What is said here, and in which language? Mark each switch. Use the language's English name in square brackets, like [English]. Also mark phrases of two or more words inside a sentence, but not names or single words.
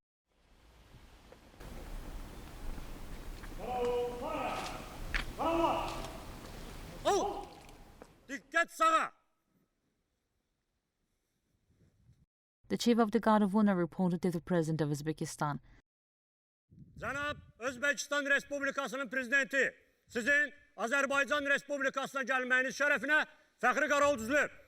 [English] The Chief of the Guard of Honor reported to the President of Uzbekistan. [Azerbaijani] Cənab Özbəkistan Respublikasının Prezidenti, sizin Azərbaycan Respublikasına gəlməyiniz şərəfinə fəxri qaral düzülüb.